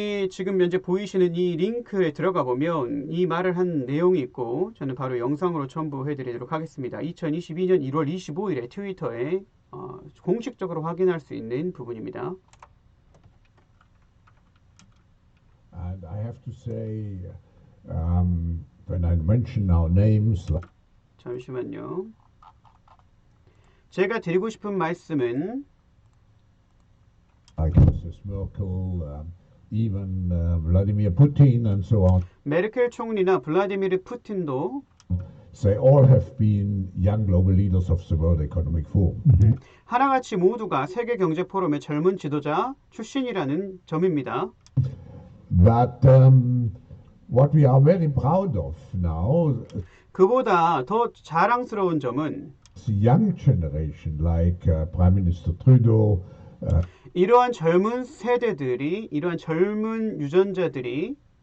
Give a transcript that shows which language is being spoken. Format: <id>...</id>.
<ko>지금 현재 보이시는 이 링크에 들어가 보면 이 말을 한 내용이 있고 저는 바로 영상으로 첨부해 드리도록 하겠습니다. 2022년 1월 25일에 트위터에 공식적으로 확인할 수 있는 부분입니다.</ko> <en>And I have to say, when I mention our names,</en> <ko>잠시만요. 제가 드리고 싶은 말씀은</ko> <en>like Mrs. Merkel, even Vladimir Putin and so on,</en> <ko>메르켈 총리나 블라디미르 푸틴도</ko> <en>they all have been young global leaders of the World Economic Forum.</en> <ko>하나같이 모두가 세계 경제 포럼의 젊은 지도자 출신이라는 점입니다.</ko> <en>But what we are very proud of now,</en> <ko>그보다 더 자랑스러운 점은</ko> <en>the young generation, like Prime Minister Trudeau,</en> <ko>이러한 젊은 세대들이, 이러한 젊은 유전자들이</ko>